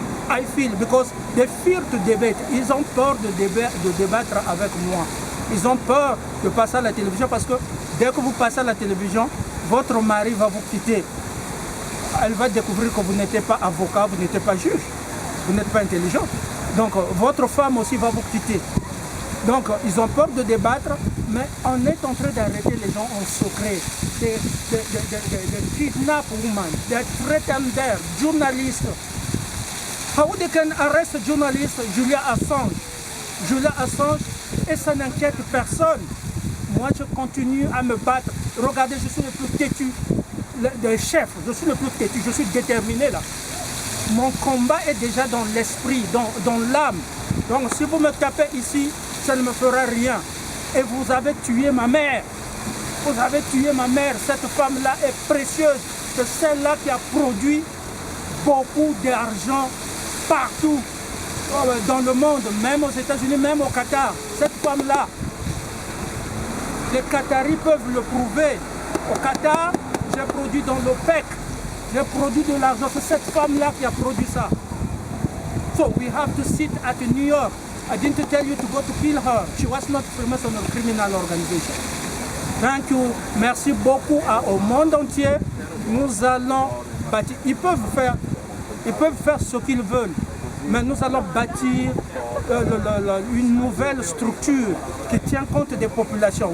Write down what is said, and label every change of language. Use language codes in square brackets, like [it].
[en] I feel because they fear to debate. [fr] Ils ont peur de débattre avec moi. Ils ont peur de passer à la télévision parce que dès que vous passez à la télévision, votre mari va vous quitter. Elle va découvrir que vous n'êtes pas avocat, vous n'êtes pas juge, vous n'êtes pas intelligent. Donc votre femme aussi va vous quitter. Donc ils ont peur de débattre, mais on est en train d'arrêter les gens en secret, de [en] kidnap women, [fr] de pretender, journalistes. [en] How they can arrest a journalist, Julian Assange? [fr] Julian Assange, et ça n'inquiète personne. Moi, je continue à me battre. Regardez, je suis le plus têtu des chefs. Je suis le plus têtu, je suis déterminé là. Mon combat est déjà dans l'esprit, dans l'âme. Donc si vous me tapez ici, ça ne me fera rien. Et vous avez tué ma mère. Vous avez tué ma mère. Cette femme-là est précieuse. C'est celle-là qui a produit beaucoup d'argent partout dans le monde, même aux États-Unis, même au Qatar. Cette femme-là, les Qataris peuvent le prouver. Au Qatar, j'ai produit dans l'OPEC. J'ai produit de l'argent. C'est cette femme-là qui a produit ça. [en] So we have to sit at New York. I didn't tell you to go to kill her. She was not famous on a criminal organization. Thank you. [fr] Merci beaucoup au monde entier. Nous allons bâtir. Ils peuvent faire ce qu'ils veulent. Mais nous allons bâtir une nouvelle structure qui tient compte des populations.